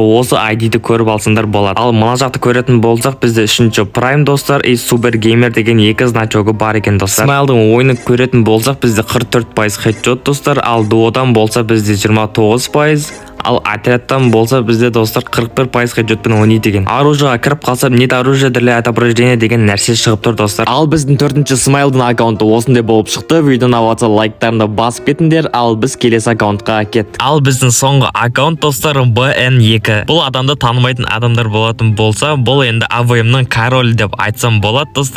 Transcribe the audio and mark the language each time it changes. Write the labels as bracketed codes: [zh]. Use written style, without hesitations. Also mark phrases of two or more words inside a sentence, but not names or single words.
[kk] Осы ID-ді көріп алсаңдар болады. Ал мына жақты көретін болсақ, бізде 3-ші прайм, достар, и супер геймер деген екі значогы бар екен, достар. Смайлдың ойынын көретін болсақ, бізде 44% хедшот, достар. Ал дуодан болса бізде 29%, ал отрядтан болса бізде достар 41%-ға жетпін ойнайды екен. Оружиеға кіріп қалсам [ru] нет оружия для отображения [kk] деген нәрсе шығып тұр достар. Ал біздің 4-ші смайлдың аккаунты осындай болып шықты. Видеоны аватса лайктарында басып кетіңдер, ал біз келесі аккаунтқа кеттік. Ал біздің соңғы аккаунт достар BN2. Бұл адамды танымайтын адамдар болатын болса, бұл енді АВМның королі деп айтсам болады достар.